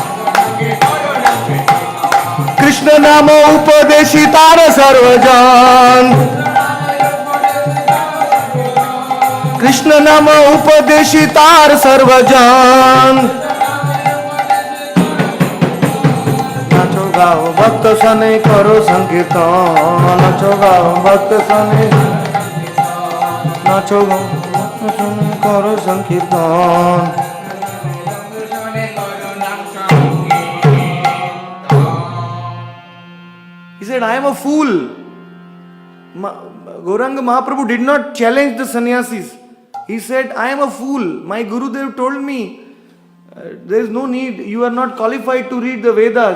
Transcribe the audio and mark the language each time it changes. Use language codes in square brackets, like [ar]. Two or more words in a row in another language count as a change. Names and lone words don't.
[bn] কৃষ্ণ নাম উপদেশী তার সর্বজন কৃষ্ণ নাম উপদেশী তার সর্বজন নাচো গাও ভক্ত সনে করো সংকীর্তন, নাচো গাও ভক্ত সনে, নাচো গাও ভক্ত সনে করো সংকীর্তন. [en] He said, I am a fool. Gauranga Mahaprabhu did not challenge the sannyasis. He said, I am a fool. My Gurudev told me, there is no need, you are not qualified to read the Vedas.